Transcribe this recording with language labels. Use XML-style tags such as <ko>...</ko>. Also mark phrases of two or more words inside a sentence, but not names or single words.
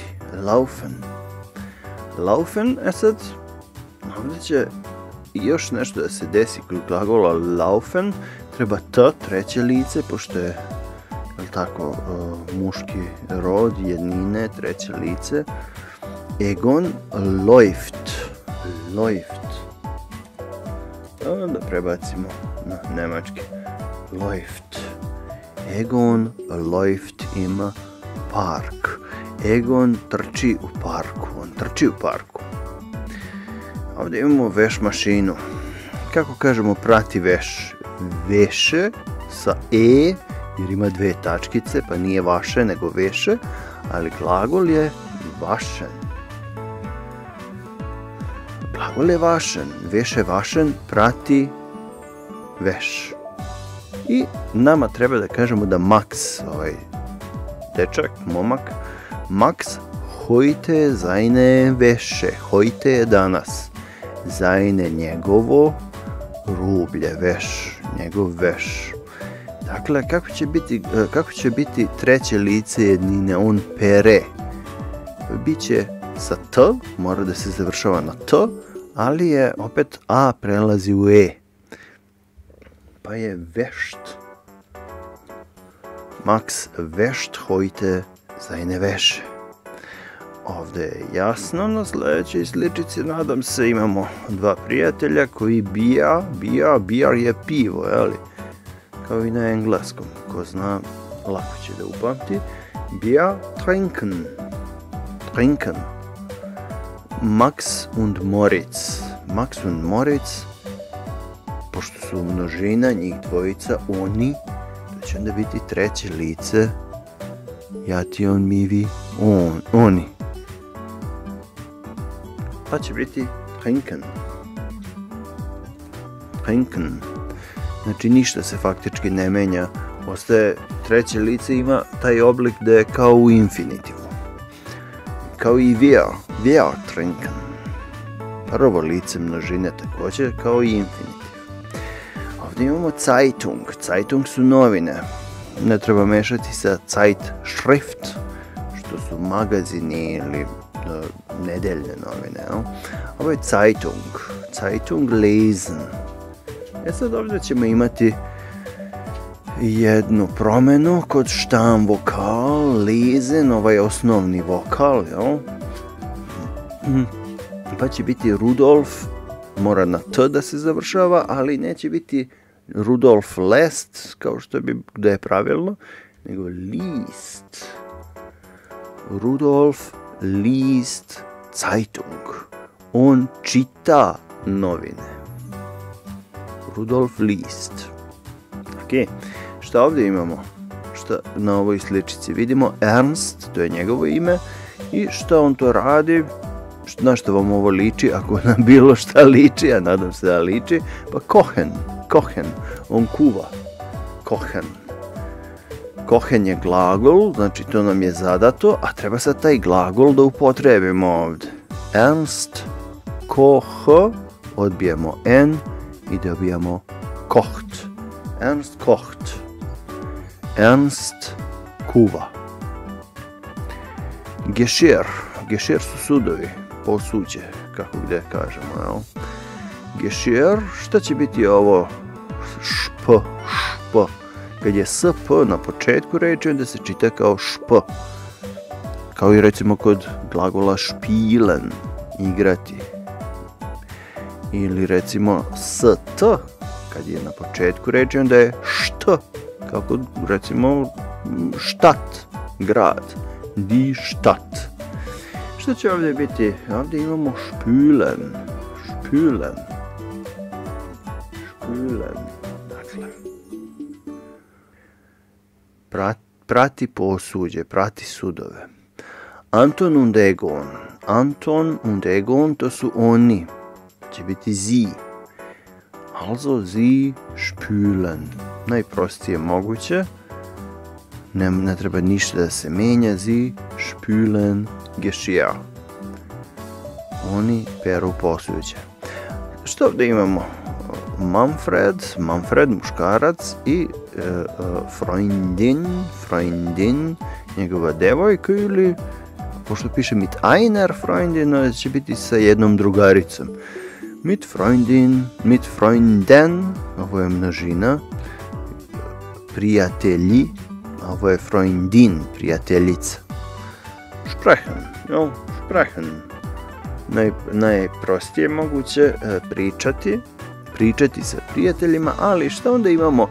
<de>Laufen. Laufen,</de> <sr>sad, ovdje će još nešto da se desi kod glagola laufen. Treba t, treće lice, pošto je tako, muški rod, jednine, treće lice.</sr> <de>Egon läuft. Läuft.</de> <sr>Da prebacimo na nemački.</sr> <de>Läuft. Egon läuft im Park.</de> <sr>Egon trči u parku. On trči u parku. Ovdje imamo veš mašinu. Kako kažemo prati veš? Veše sa e, jer ima dve tačkice, pa nije vaše, nego veše, ali glagol je vašen. Glagol je vašen. Veše vašen, prati veš. I nama treba da kažemo da Max, ovaj dečak, momak,</sr> <de>Max heute seine Wäsche.</de> <sr>Heute je danas. Seine njegovo rublje, veš, njegov veš. Dakle, kako će biti treće lice jednine? On pere. Biće sa t, mora da se završava na t, ali je opet a prelazi u e. Pa je wäscht.</sr> <de>Max wäscht heute seine Wäsche.</de> <sr>Ovdje je jasno, na sljedećoj sličici, nadam se, imamo dva prijatelja koji beer je pivo, jeli? Kao i na engleskom, ko zna, lako će da upamti.</sr> <de>Bier trinken. Trinken. Max und Moritz. Max und Moritz,</de> <sr>pošto su množina, njih dvojica, oni, to će onda biti treće lice, ja ti on, mi vi, oni. Pa će biti trinken.</sr> <de>Trinken.</de> <sr>Znači ništa se faktički ne menja. Ostaje treće lice, ima taj oblik da je kao u infinitivu. Kao i</sr> <de>wir trinken.</de> <sr>Prvo lice množine također kao i infinitiv. Ovdje imamo Zeitung. Zeitung su novine. Ne treba mešati sa Zeitschrift, što su magazini ili nedeljne novine. No? Ovo je Zeitung.</sr> <de>Zeitung lesen.</de> <sr>Sad ovdje ćemo imati jednu promjenu kod štam vokal, lesen, ovaj osnovni vokal, jel? Pa će biti Rudolf, mora na t da se završava, ali neće biti Rudolf lässt, kao što bi da je pravilno, nego liest.</sr> <de>Rudolf liest Zeitung.</de> <sr>On čita novine. Rudolf liest. Ok, šta ovdje imamo? Šta na ovoj sličici vidimo? Ernst, to je njegovo ime. I šta on to radi? Na što vam ovo liči? Ako na bilo šta liči, a nadam se da liči, pa kohen, on kuva. Kohen je glagol, znači to nam je zadato, a treba sad taj glagol da upotrebimo ovdje. Ernst koch, odbijemo n i dobijamo kocht. Ernst kocht. Ernst kuva.</sr> <de>Geschirr.</de> <sr>Geschirr su sudovi, posuđe, kako gdje kažemo, jel? Geschirr, šta će biti ovo šp? Kad je sp na početku reči, onda se čita kao šp. Kao i recimo kod glagola špilen, igrati. Ili recimo st, kad je na početku reči, onda je št. Kao kod recimo štat, grad.</sr> <de>Die Stadt.</de> <sr>Što će ovdje biti? Ovdje imamo špülen. Dakle. Prati posuđe, prati sudove.</sr> <de>Anton und Egon. Anton und Egon,</de> <sr>to su oni. Će biti</sr> <de>sie. Also sie spülen.</de> <sr>Najprostije moguće. Ne treba ništa da se menja.</sr> <de>Sie spülen Geschirr.</de> <sr>Oni peru posuđe. Što ovdje imamo? Manfred muškarac i Freundin, njegova devojka, ili pošto piše</sr> <de>mit einer Freundin,</de> <sr>će biti sa jednom drugaricom.</sr> <de>Mit Freunden,</de> <sr>ovo je množina, prijatelji, ovo je Freundin, prijateljica.</sr> <de>Sprechen.</de> <sr>Najprostije moguće pričati sa prijateljima, ali šta onda imamo?</sr>